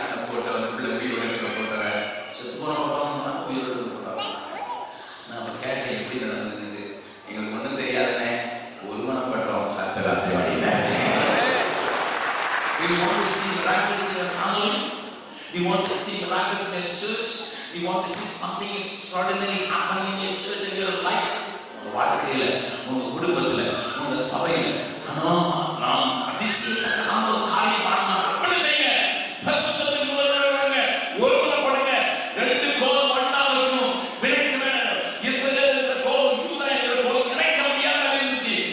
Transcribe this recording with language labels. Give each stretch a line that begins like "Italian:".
Tamil: Photo அந்த பிள்ளை உயிரோடு இருக்கிற போட்டோ செத்து போன போட்டோம்னா உயிரோடு இருக்கிற போட்டோ நான் கேட்டேன் எப்படி நடந்ததுன்னு. எங்களுக்கு ஒன்றும் தெரியாதுன்னே ஒருமனப்பட்டோம். கர்த்தர் ஆசீர்வதித்தார்.
English: We want to see miracles in your family. We want to see miracles in your church. We want to see something extraordinary happening in your church and your life.
Tamil: உங்க வாழ்க்கையில, உங்க குடும்பத்துல, உங்க சபையில நாம் அதிசயத்தக்கமான ஒரு காரியம் பண்ணணும். என்ன செய்யுங்க? பரிசுத்தத்தின் முதல்வராக விடுங்க, ஒருமனப்படுங்க. 2 கோலம் ஒன்றாகட்டும். விலைக்கு வேணும். இஸ்ரவேல் என்ற கோலம் யூதா என்ற கோலம் இணைக்க முடியாமல் இருந்துச்சு.